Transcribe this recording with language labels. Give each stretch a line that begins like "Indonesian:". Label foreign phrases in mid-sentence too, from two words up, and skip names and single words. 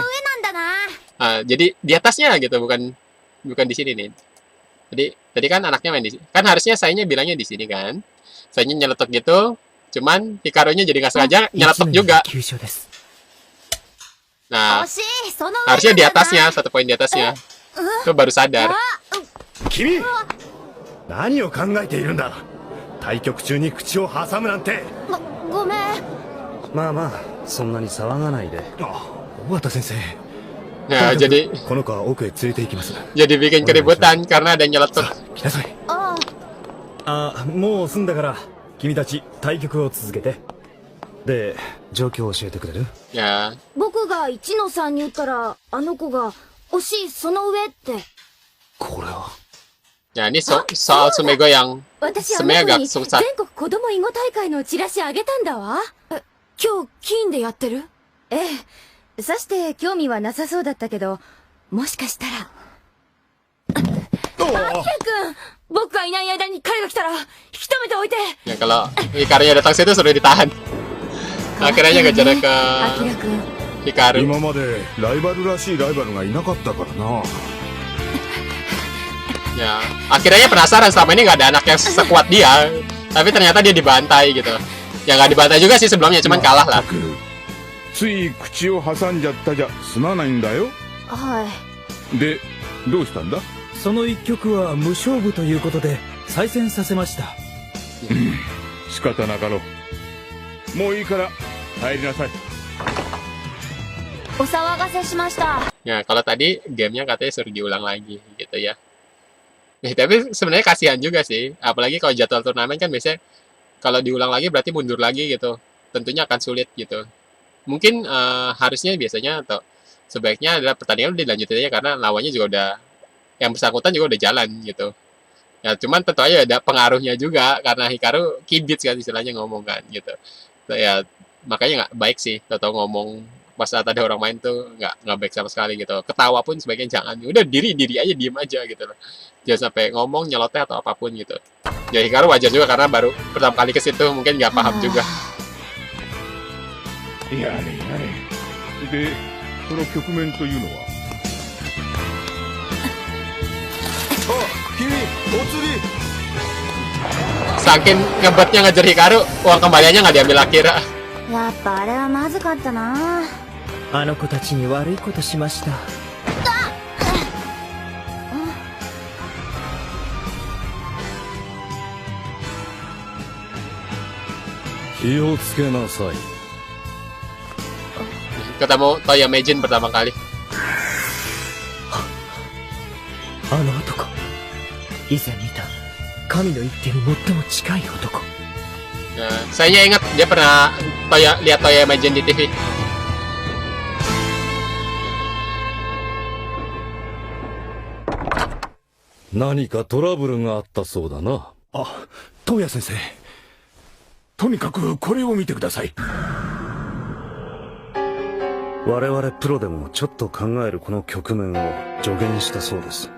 Indonesian: Jadi di atasnya gitu, bukan di sini nih. Jadi tadi kan anaknya main di sini. Kan harusnya sayanya bilangnya di sini kan. Sayanya nyeletuk gitu, cuman Hikarunya jadi nggak sengaja nyeletuk juga. Nah, harusnya di atasnya, 1 poin di atasnya. Itu baru sadar.
Japanese: Kimi, 何を考えているんだ。対局中に口を挟むなんて。ごめん。まあまあ、そんなに騒がないで。尾形先生。
Indonesian: Nah, jadi
Japanese: この子は奥へ連れて行きます。
Indonesian: jadi bikin keributan karena ada nyeletuk.
Japanese: 来なさい。もう済んだから君たち対局を続けて。で、状況を教えてくれる？
Indonesian: Ya,
Japanese: 僕が一野さんに言ったら、あの子が、惜しい、その上って。これは。
Indonesian: ya ini soal Sumego yang
Japanese: 私あの
Indonesian: sebenarnya
Japanese: 子
Indonesian: agak
Japanese: に
Indonesian: susah.
Japanese: 全国子供囲碁大会のチラシあげたんだわ。今日、金でやってる？ええ。さして興味はなさそうだったけど、もしかしたら。君、僕がいない間に彼が来たら引き止めておいて。
Indonesian: Ya kalau Hikarunya datang situ suruh ditahan. Akhirnya ngejar ke
Japanese: アキラ君、 Hikaru. 今までライバルらしいライバルがいなかったからな。
Indonesian: Ya, akhirnya penasaran selama ini nggak ada anak yang sekuat dia, tapi ternyata dia dibantai gitu. Ya nggak dibantai juga sih sebelumnya, cuman kalah lah.
Japanese: つい口を挟んじゃったじゃすまないんだよ。はで、どうしたんだ？その一曲は無勝負ということで再戦させました。仕方なかろう。もういいから帰りなさい。い。お騒がせしました。
Indonesian: Ya, kalau tadi gamenya katanya suruh diulang lagi gitu ya. Tapi sebenarnya kasihan juga sih, apalagi kalau jadwal turnamen kan biasanya kalau diulang lagi berarti mundur lagi gitu. Tentunya akan sulit gitu. Mungkin harusnya biasanya atau sebaiknya adalah pertandingan udah dilanjutin aja karena lawannya juga udah yang bersangkutan juga udah jalan gitu. Ya cuman tentu aja ada pengaruhnya juga karena Hikaru kibits kan istilahnya ngomong kan gitu. Ya makanya nggak baik sih atau ngomong pas saat ada orang main tuh nggak baik sama sekali gitu. Ketawa pun sebaiknya jangan. Udah diri aja diem aja gitu loh. Jangan sampai ngomong nyeloteh atau apapun gitu. Ya Hikaru wajar juga karena baru pertama kali ke situ mungkin nggak paham juga.
Japanese: やれやれ。で、その局面というのは？君、お釣り。
Indonesian: Saking ngebetnya ngejar Hikaru, uang kembaliannya nggak diambil akhir.
Japanese: やっぱあれはまずかったな。あの子たちに悪いことしました。気をつけなさい。
Indonesian: Ketemu Toya Meijin pertama kali.
Japanese: あの男、以前見た神の一手に最も近い男。
Indonesian: Nah, saya ingat dia pernah lihat Toya Meijin di TV.
Japanese: 何かトラブルがあったそうだな。あ、東野先生。とにかくこれを見てください。我々プロでもちょっと考えるこの局面を助言したそうです。